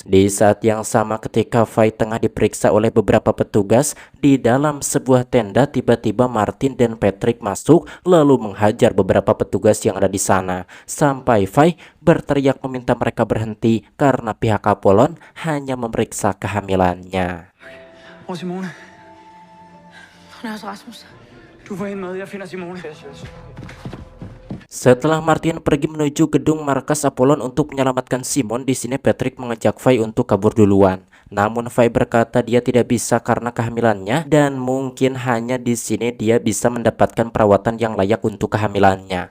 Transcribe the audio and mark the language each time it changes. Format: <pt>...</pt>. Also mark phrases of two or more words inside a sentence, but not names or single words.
<id>Di saat yang sama ketika Fai tengah diperiksa oleh beberapa petugas di dalam sebuah tenda, tiba-tiba Martin dan Patrick masuk lalu menghajar beberapa petugas yang ada di sana sampai Fai berteriak meminta mereka berhenti karena pihak Apollon hanya memeriksa kehamilannya.</id> <da>Hvor er Simone? Hun er hos Rasmus. Du får hende med, jeg finder Simone.</da> <id>Setelah Martin pergi menuju gedung markas Apollon untuk menyelamatkan Simon, di sini Patrick mengajak Fai untuk kabur duluan. Namun Fai berkata dia tidak bisa karena kehamilannya dan mungkin hanya di sini dia bisa mendapatkan perawatan yang layak untuk kehamilannya.</id>